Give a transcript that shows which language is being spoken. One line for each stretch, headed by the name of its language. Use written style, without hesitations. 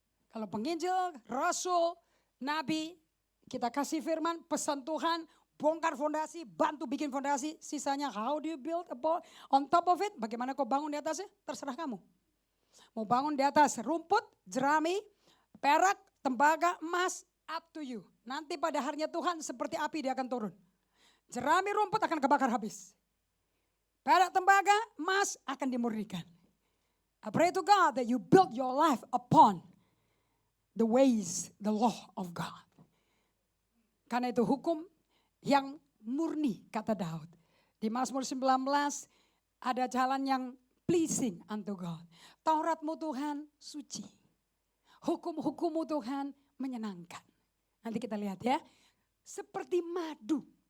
Indonesian: Kalau penginjil, rasul, nabi, kita kasih firman, pesan Tuhan, bongkar fondasi, bantu bikin fondasi, sisanya
English: how do you build on top of it,
Indonesian: bagaimana kau bangun di atasnya, terserah kamu. Mau bangun di atas rumput, jerami, perak, tembaga, emas,
English: up to you.
Indonesian: Nanti pada harinya Tuhan seperti api dia akan turun. Jerami rumput akan kebakar habis. Perak tembaga, emas akan dimurnikan.
English: I pray to God that you build your life upon the ways, the law of God.
Indonesian: Karena itu hukum yang murni, kata Daud. Di Mazmur 19 ada jalan yang
English: pleasing unto God.
Indonesian: Tauratmu Tuhan suci. Hukum-hukummu Tuhan menyenangkan. Nanti kita lihat ya. Seperti madu.